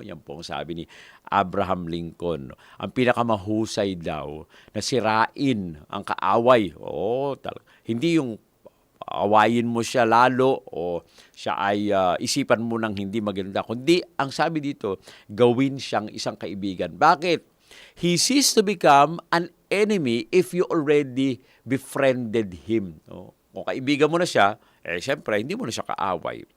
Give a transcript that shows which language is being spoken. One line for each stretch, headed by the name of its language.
Filipino: Yan po ang sabi ni Abraham Lincoln. Ang pinakamahusay daw na sirain ang kaaway. Hindi yung awayin mo siya lalo o siya ay isipan mo ng hindi maganda. Kundi ang sabi dito, gawin siyang isang kaibigan. Bakit?
English: He ceased to become an enemy if you already befriended him.
Filipino: No? Kung kaibigan mo na siya, syempre, hindi mo na siya kaaway.